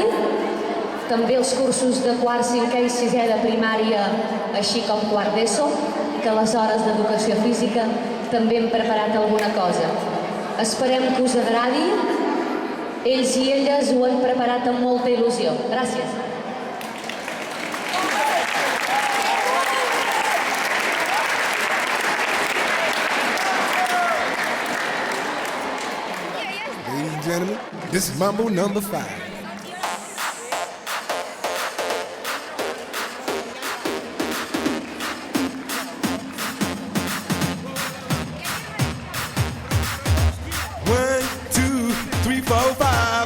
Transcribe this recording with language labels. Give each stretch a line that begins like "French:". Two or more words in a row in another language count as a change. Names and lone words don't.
Catalan: També els cursos de quart, cinquè i sisè de primària, així com quart d'ESO, que a les hores d'educació física també hem preparat alguna cosa. Esperem que us agradi. Ells i elles ho han preparat amb molta il·lusió. Gràcies.
English: Ladies and gentlemen, this is Mambo number 5. One, two, three, four, five.